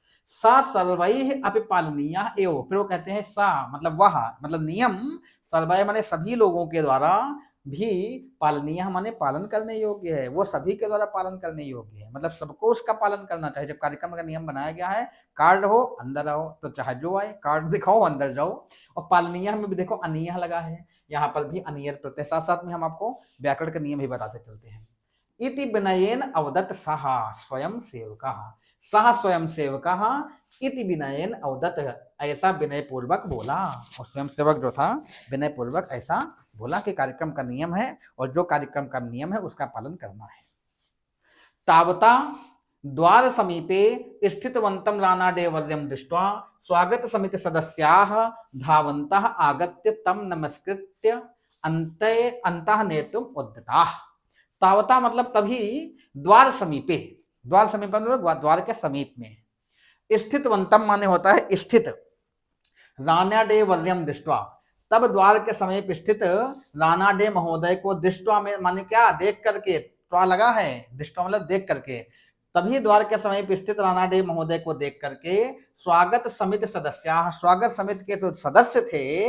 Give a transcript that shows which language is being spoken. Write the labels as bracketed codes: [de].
[sa] सा सर्वैः अपि पालनीयः एव, [hi] फिर वो कहते हैं सा मतलब वह, मतलब नियम, सर्वैः माने सभी लोगों के द्वारा, भी पालनीय माने पालन करने योग्य है, वो सभी के द्वारा पालन करने योग्य है, मतलब सबको उसका पालन करना चाहिए। जब कार्यक्रम का नियम बनाया गया है, कार्ड हो अंदर आओ, तो चाहे जो आए कार्ड दिखाओ अंदर जाओ। और पालनीय में भी देखो अनियह लगा है, यहाँ पर भी अनियर प्रत्यय। साथ साथ में हम आपको व्याकरण का नियम भी बताते चलते हैं। [sa] इति विनयेन अवदत् सः स्वयं सेवकः, सह स्वयं सेवकः इति विनयेन अवदत्, [hi] ऐसा विनय पूर्वक बोला। और स्वयं सेवक जो था विनय पूर्वक ऐसा बोला कि कार्यक्रम का नियम है और जो कार्यक्रम का नियम है उसका पालन करना है। [sa] तावता द्वार समीपे स्थितवन्तं रानाडेवर्यं दृष्ट्वा स्वागत समिति सदस्याः धावन्तः आगत्य तं नमस्कृत्य अन्तः नेतुम् उद्यताः। [hi] तावता मतलब तभी, द्वार समीपे, द्वार समीप मतलब द्वार के समीप में, स्थितवन्तम माने होता है स्थित, [sa] रानाडे वर्यम दृष्ट्वा, [hi] तब द्वार के समीप स्थित रानाडे महोदय को दृष्ट्वा में माने क्या, देख करके, त्वा लगा है, दृष्ट्वा मतलब देख करके, तभी द्वार के समीप स्थित रानाडे महोदय को देख करके स्वागत समिति सदस्य, स्वागत समिति के जो सदस्य थे,